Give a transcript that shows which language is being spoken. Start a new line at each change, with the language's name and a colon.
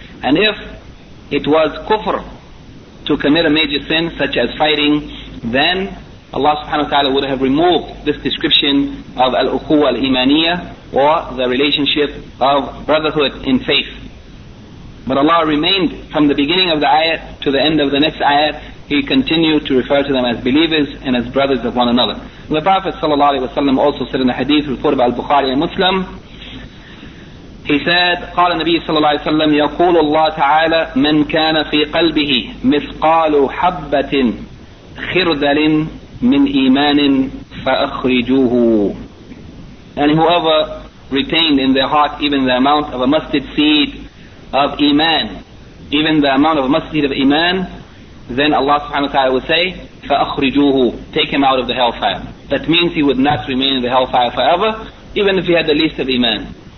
English: And if it was kufr to commit a major sin such as fighting, then Allah subhanahu wa ta'ala would have removed this description of al-ukhuwa al-imaniyya, or the relationship of brotherhood in faith. But Allah remained from the beginning of the ayat to the end of the next ayat, He continued to refer to them as believers and as brothers of one another. The Prophet sallallahu alaihi wasallam also said in the hadith reported by al-Bukhari and Muslim, he said,
Arabic: قال النبي صلى الله عليه وسلم يقول الله تعالى من كان في قلبه مثقال حبة خردل من إيمان فأخرجوه.
English: And whoever retained in their heart even the amount of a mustard seed of iman, even the amount of a mustard seed of iman, then Allah subhanahu wa ta'ala would say,
Arabic: فَأَخْرِجُوهُ,
English: take him out of the hellfire. That means he would not remain in the hellfire forever, even if he had the least of iman.